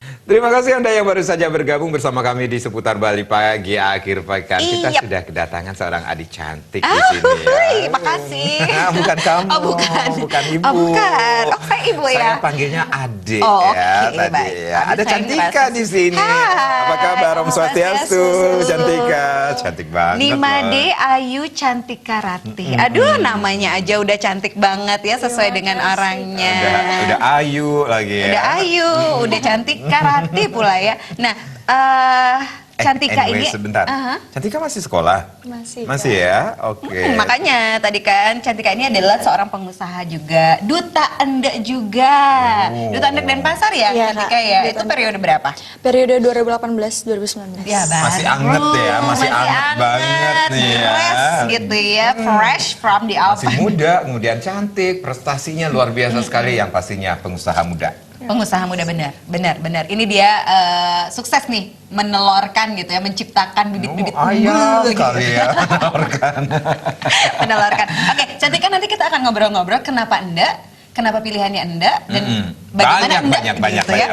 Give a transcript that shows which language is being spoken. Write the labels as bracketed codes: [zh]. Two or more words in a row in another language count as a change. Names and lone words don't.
[id] Terima kasih Anda yang baru saja bergabung bersama kami di Seputar Bali Pagi Akhir Pekan. Kita sudah kedatangan seorang adik cantik di sini ya. Makasih. Bukan kamu. Oh, bukan. Bukan ibu. Oh, bukan. Oh, saya ibu ya. Saya panggilnya adik ya. tadi Baik. ya. Ada Cantika di sini. Hai. Apa kabar [ban] Om Swastiastu? [id] Cantika, cantik banget. Nimade Ayu Cantika Ratih. Aduh, namanya aja udah cantik banget ya, sesuai dengan orangnya. Udah Ayu lagi ya. Udah Ayu, udah Cantika Ratih pula ya. Nah, Cantika anyway, ini sebentar. Cantika masih sekolah? Masih ya? Oke. Makanya tadi kan Cantika ini adalah seorang pengusaha juga, duta endek juga. Duta endek Denpasar ya, Cantika ya. Itu periode berapa? Periode 2018-2019. Ya, masih anget ya, masih anget banget nih ya. Fresh gitu ya, [en] fresh from the oven. [id] Masih muda, kemudian cantik, prestasinya luar biasa sekali yang pastinya pengusaha muda. Pengusaha muda, benar. Ini dia sukses nih menelorkan gitu ya, menciptakan bibit-bibit ayam gitu. kali ya, menelorkan. Oke, Cantika, nanti kita akan ngobrol-ngobrol kenapa enggak, kenapa pilihannya enggak, dan bagaimana enggak gitu ya.